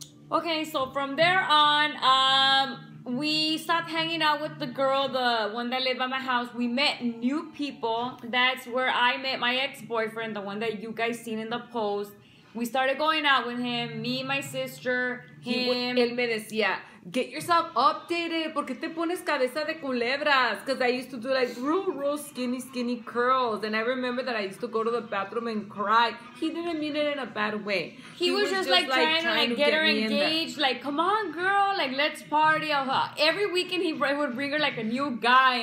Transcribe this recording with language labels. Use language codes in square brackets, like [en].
[en] Okay, so from there on, we stopped hanging out with the girl, the one that lived by my house. We met new people. That's where I met my ex-boyfriend, the one that you guys seen in the post. We started going out with him, me, my sister, him. [es] Él me decía, [en] get yourself updated. [es] ¿Por qué te pones cabeza de culebras? [en] Because I used to do like real skinny curls. And I remember that I used to go to the bathroom and cry. He didn't mean it in a bad way. He was just like trying to get her engaged. Like, come on, girl. Like, let's party. Every weekend he would bring her like a new guy.